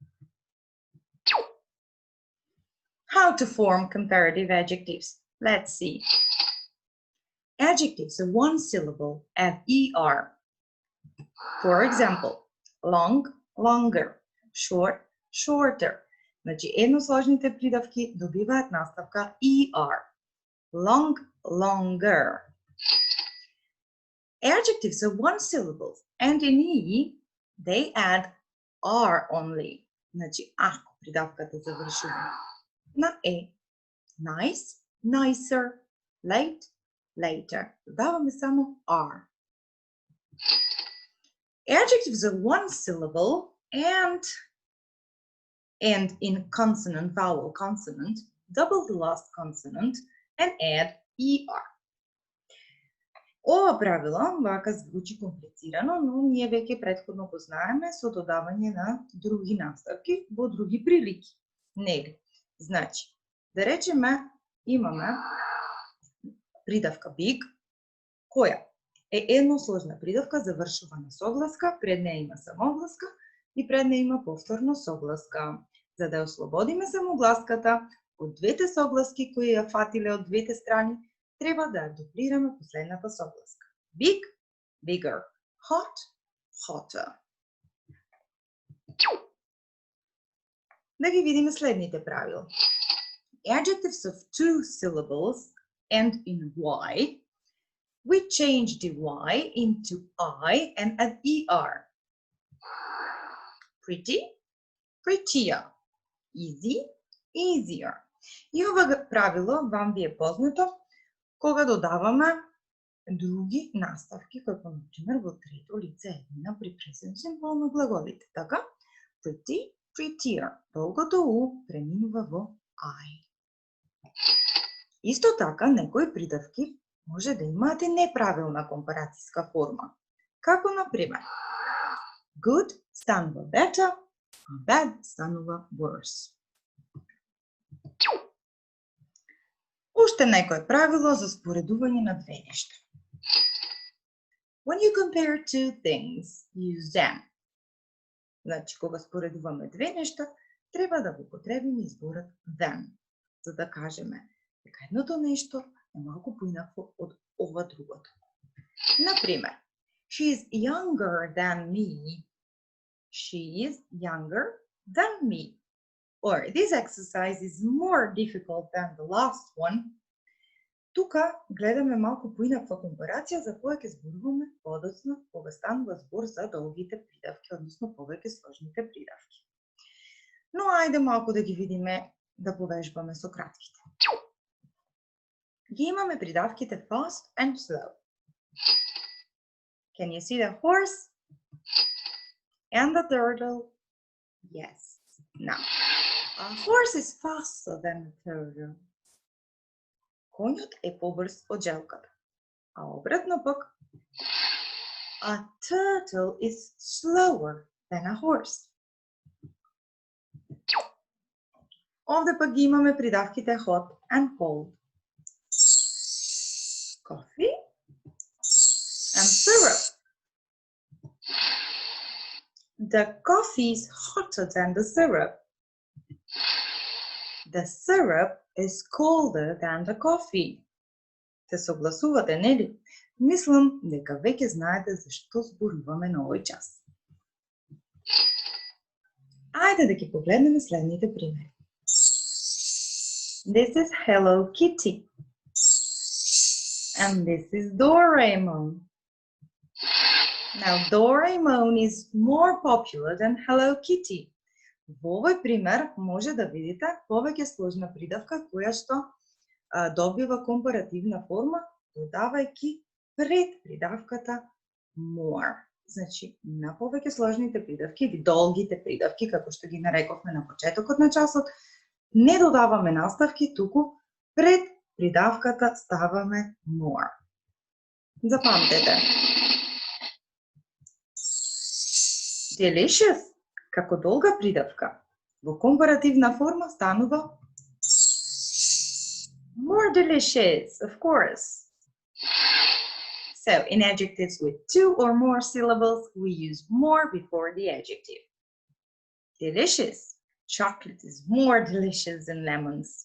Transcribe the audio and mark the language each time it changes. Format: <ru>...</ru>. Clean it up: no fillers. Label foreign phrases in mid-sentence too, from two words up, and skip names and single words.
<en>How to form comparative adjectives? Let's see. Adjectives of one syllable add ER. For example, long, longer, short, shorter.</en> <mk>Значи, едносложните придавки добиваат наставка ER.</mk> <en>Long, longer. Adjectives of one syllable and in E, they add R only.</en> <mk>Значи, ако придавката завршува на E.</mk> <en>Nice, nicer, late, later.</en> <mk>Додаваме само R.</mk> <en>Adjectives of one syllable and end in consonant, vowel, consonant, double the last consonant and add ER.</en> <mk>Ова правило вака звучи комплицирано, но ние веќе претходно го знаеме со додавање на други наставки во други прилики. Нели? Значи, да речеме, имаме придавка big, која е едносложна придавка, завршува на согласка, пред неја има самогласка и пред неја има повторно согласка. За да ослободиме самогласката од двете согласки кои ја фатиле од двете страни, треба да ја дуплираме последната согласка.</mk> <en>Big, bigger. Hot, hotter.</en> <mk>Да ги видиме следните правила.</mk> <en>Adjectives of two syllables end in Y. We change the Y into I and add ER. Pretty, prettier. Easy, easier.</en> <mk>И ова правило вам ви е познато кога додаваме други наставки, како например во трето лице еднина при</mk> <en>present simple</en> <mk>на глаголите. Така,</mk> <en>pretty, prettier.</en> <mk>Долгото U преминува во I. Исто така, некои придавки може да имаат и неправилна компарацијска форма. Како, например, good станува better, а bad станува worse. Уште некое правило за споредување на две нешта.</mk> <en>When you compare two things, use them.</en> <mk>Значи, кога споредуваме две нешта, треба да го употребиме изборот them, за да кажеме дека едното нешто е малку поинакво од ова другото. Например,</mk> <en>she is younger than me. She is younger than me. Or this exercise is more difficult than the last one.</en> <mk>Тука гледаме малку поинаква компарација за која ќе зборуваме подоцна кога станува збор за долгите придавки, односно повеќе сложните придавки. Но ајде малку да ги видиме, да повежбаме со кратките. Ги имаме придавките</mk> <en>fast and slow. Can you see the horse and the turtle? Yes. Now, a horse is faster than the turtle.</en> <mk>Конјот е побрз од желката. А обратно пак,</mk> <en>a turtle is slower than a horse.</en> <mk>Овде пак ги имаме придавките</mk> <en>hot and cold. Coffee and syrup. The coffee is hotter than the syrup. The syrup is colder than the coffee.</en> <mk>Се согласувате, нели? Мислам дека веќе знаете зашто зборуваме на овој час. Ајде да ги погледнеме следните примери.</mk> <en>This is Hello Kitty. And this is Doraemon. Now, Doraemon is more popular than Hello Kitty.</en> <mk>Во овој пример може да видите повеќе сложна придавка која што добива компаративна форма, додавајќи пред придавката more. Значи, на повеќе сложните придавки или долгите придавки, како што ги нарековме на почетокот на часот, не додаваме наставки, туку пред придавката ставаме more. Запамтете. Delicious, како долга придавка, во компаративна форма станува</mk> <en>more delicious, of course. So, in adjectives with two or more syllables, we use more before the adjective. Delicious. Chocolate is more delicious than lemons.</en>